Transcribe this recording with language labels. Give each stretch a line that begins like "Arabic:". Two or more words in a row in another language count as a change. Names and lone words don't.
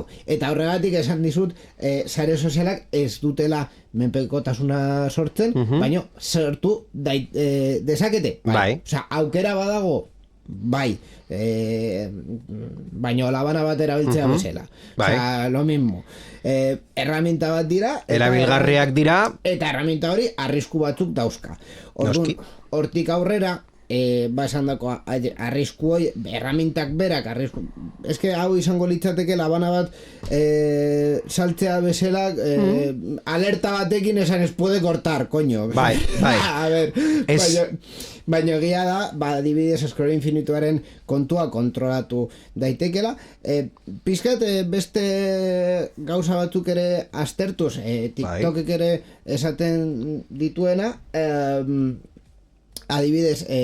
Basque: Eta horregatik esan dizut, sare sozialak ez dutela menpekotasuna sortzen, baina sortu dezakete. Bai. Osea, aukera badago, bai. Baina labana bat erabiltzea bezala. Osea,
Spanish: lo mismo.
Basque: Herramienta bat dira, erabilgarriak dira, eta herramienta hori arrisku batzuk dauzka. Hortik aurrera, esan dako arrisku hoi, erramintak berak arrisku, eske hau izango litzateke labana bat saltzea bezala alerta batekin esan
Spanish: ez puede cortar, coño.
Basque: Bai.
Spanish: A ver,
Basque: baina egia da, adibidez Scroll Infinituaren kontua kontrolatu daitekela. Pizkat beste gauza batzuk ere aztertuz, TikTokek ere esaten dituena, adibidez,